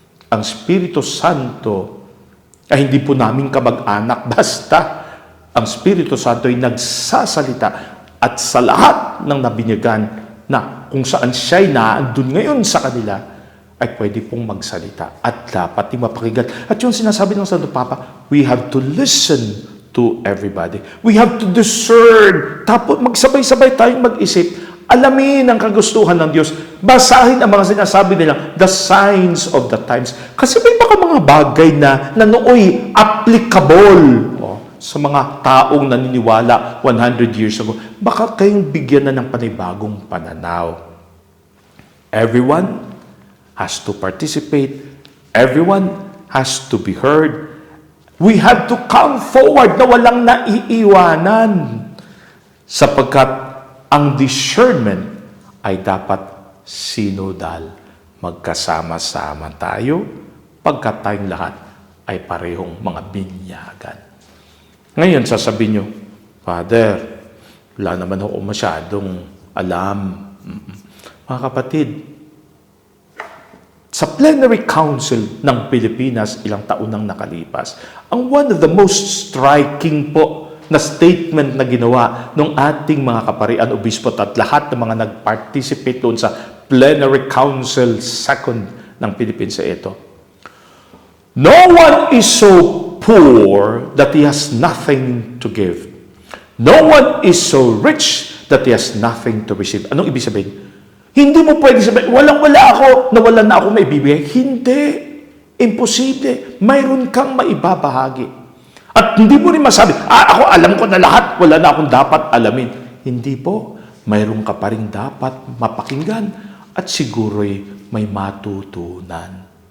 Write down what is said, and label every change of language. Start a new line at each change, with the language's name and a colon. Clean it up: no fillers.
Filipino: Ang Espiritu Santo ay hindi po namin kamag-anak, basta ang Espiritu Santo ay nagsasalita at sa lahat ng nabinyagan na kung saan siya'y naandun ngayon sa kanila, ay pwede pong magsalita at dapat mapakinggan. At yung sinasabi ng Santo Papa,
English: we have to listen to everybody. We have to discern.
Filipino: Tapos magsabay-sabay tayong mag-isip. Alamin ang kagustuhan ng Diyos. Basahin ang mga sinasabi nila,
English: the signs of the times.
Filipino: Kasi may baka mga bagay na nooy applicable sa mga taong naniniwala 100 years ago. Baka kayong bigyan na ng panibagong pananaw.
English: Everyone has to participate. Everyone has to be heard. We have to come forward
Filipino: na walang naiiwanan. Sapagkat ang discernment ay dapat sinodal. Magkasama-sama tayo pagkat tayong lahat ay parehong mga binyagan. Ngayon, sasabihin nyo, Father, wala naman ako masyadong alam. Mga kapatid, sa Plenary Council ng Pilipinas ilang taon nang nakalipas, ang
English: one of the most striking
Filipino: po na statement na ginawa ng ating mga kaparian, obispo at lahat ng mga nag-participate doon sa Plenary Council Second ng Philippines sa ito.
English: No one is so poor that he has nothing to give. No one is so rich that he has nothing to receive.
Filipino: Anong ibig sabihin? Hindi mo pwede sabihin, walang-wala ako, nawalan na ako maibibigay. Hindi. Imposible. Mayroon kang maibabahagi. At hindi mo rin masabi, ako alam ko na lahat, wala na akong dapat alamin. Hindi po. Mayroon ka pa rin dapat mapakinggan at siguro'y may matutunan.